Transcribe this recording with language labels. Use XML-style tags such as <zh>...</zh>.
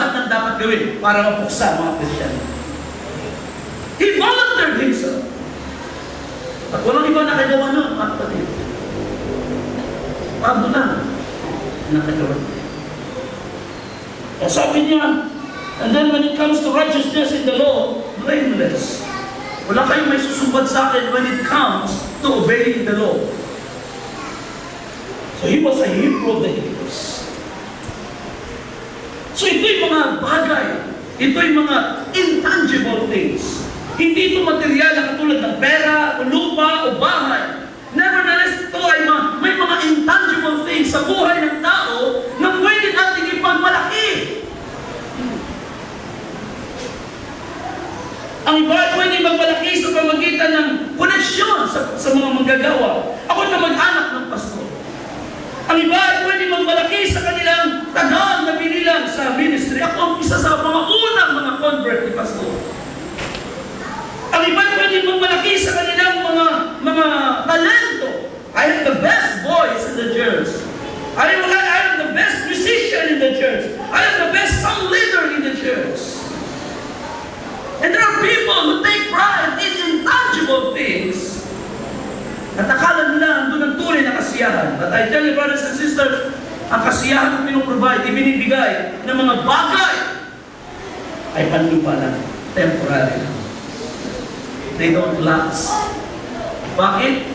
<tl>dapat gawin para mapuksa mga Kristiyano.</tl> <en>He volunteered himself.</en> <tl>At walang iba nakagawa nun, mga kapatid. Pablo lang nakagawa. Kaya sabi niya,</tl> <en>and then when it comes to righteousness in the law, blameless.</en> <tl>Wala kayong may susumbat sa akin</tl> <en>when it comes to obeying the law. So he was a Hebrew of the Hebrews.</en> <tl>So ito yung mga bagay, ito yung mga intangible things. Hindi ito material na katulad ng pera, o lupa, o bahay. Nevertheless, ito ay may mga intangible things sa buhay ng tao na pwede natin ipagmalaki. Ang iba ay pwede magmalaki sa pamagitan ng koneksyon sa mga manggagawa. Ako na mag-anak ng pastor. Ang iba ay pwede magmalaki sa kanilang tagal na binilang sa ministry. Ako ang isa sa mga unang mga convert ni pastor. Ang iba ay pwede magmalaki sa kanilang mga talento.</tl> <en>I am the best voice in the church. I am the best musician in the church. I am the best song leader in the church. And there are people who take pride in intangible things.</en> <tl>At akala nila andun ang tunay na kasiyahan.</tl> <en>But I tell you, brothers and sisters,</en> <tl>ang kasiyahan na pinuprovide, ibinibigay ng mga bagay ay panlupa lang, temporary lang.</tl> <en>They don't last.</en> <tl>Bakit?</tl>